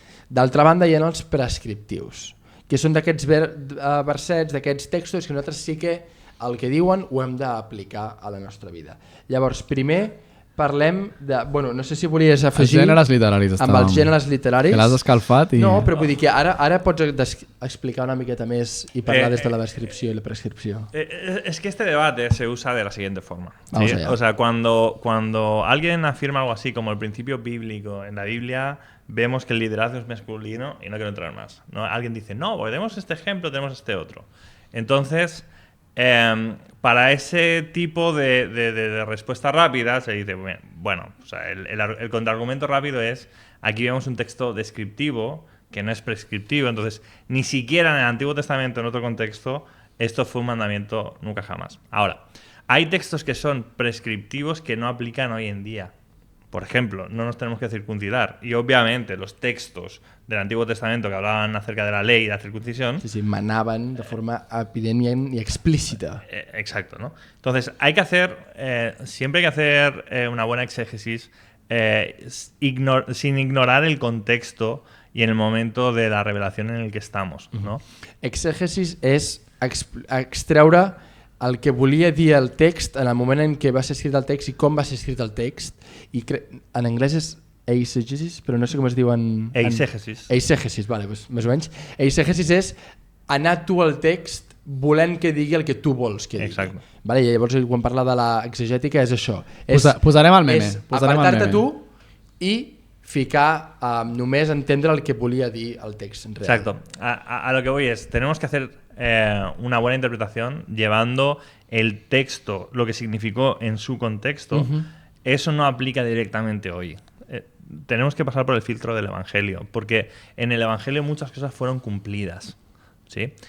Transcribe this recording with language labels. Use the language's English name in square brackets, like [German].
[Catalan] D'altra banda, hi ha els prescriptius, que són d'aquests versets, d'aquests textos que nosaltres sí que el que diuen ho hem d'aplicar a la nostra vida. Llavors, primer parlem de... Bueno, no sé si volies afegir... Els gèneres literaris. Amb els gèneres literaris. Que l'has escalfat i... No, però vull dir que ara pots explicar una miqueta més y parlar des de [Spanish] la descripción y la prescripción. Es que este debate se usa de la siguiente forma. Vamos ¿sí? allá. O sea, cuando alguien afirma algo así como el principio bíblico en la Biblia, vemos que el liderazgo es masculino y no quiero entrar más, ¿no? Alguien dice, no, porque tenemos este ejemplo, tenemos este otro. Entonces, para ese tipo de respuesta rápida se dice, bueno, o sea, el contraargumento rápido es, aquí vemos un texto descriptivo que no es prescriptivo, entonces ni siquiera en el Antiguo Testamento, en otro contexto, esto fue un mandamiento nunca jamás. Ahora, hay textos que son prescriptivos que no aplican hoy en día. Por ejemplo, no nos tenemos que circuncidar. Y obviamente los textos del Antiguo Testamento que hablaban acerca de la ley y la circuncisión... Sí, manaban de forma evidente y explícita. Exacto, ¿no? Entonces, hay que hacer... siempre hay que hacer una buena exégesis sin ignorar el contexto y en el momento de la revelación en el que estamos, ¿no? [Catalan] Exégesis és extreure el que volia dir el text en el moment en què va ser escrit el text i com va ser escrit el text. I en anglès és eisegesis, però no sé com es diu en... Eisegesis. Eisegesis, vale, doncs, més o menys. Eisegesis és anar tu al text volent que digui el que tu vols que digui. Exacte. Vale, i llavors quan parla de l'exegètica és això. Posarem el meme. És apartar-te tu i ficar, només entendre el que volia dir el text real. [Spanish] Exacto. A lo que voy es, tenemos que hacer una buena interpretación llevando el texto, lo que significó en su contexto. Eso no aplica directamente hoy. Tenemos que pasar por el filtro del Evangelio, porque en el Evangelio muchas cosas fueron cumplidas, ¿sí?